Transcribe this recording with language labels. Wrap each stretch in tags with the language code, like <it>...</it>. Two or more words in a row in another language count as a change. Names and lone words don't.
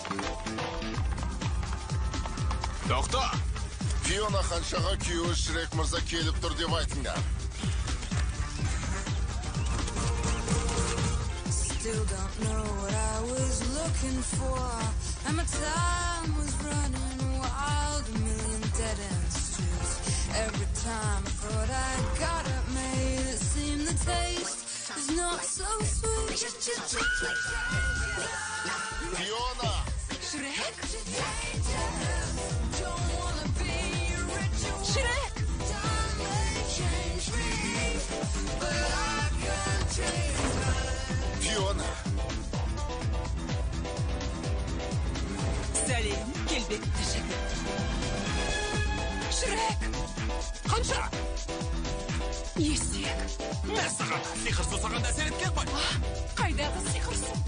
<kk>Тоқта! Фиона ханшаға күйеуі Шрек мырза келіп тұр деп айтыңдар.</kk> <en>Still don't know what I was looking for, and my time was running wild, a million dead end streets. Every time I thought I got it made, it seemed the taste is not so sweet.</en> <kk>Фиона! Шрек?</kk> <en>Don't wanna be rich or</en> <kk>Шрек!</kk> <en>time may change me, but I can't change time.</en> <kk>Фиона! Сәлем, келбетті жігіт. Шрек! Қанша? Есек. Мәссаған, сиқыр сусаған әсер еткен ғой. Қайдағы сиқырсың?</kk>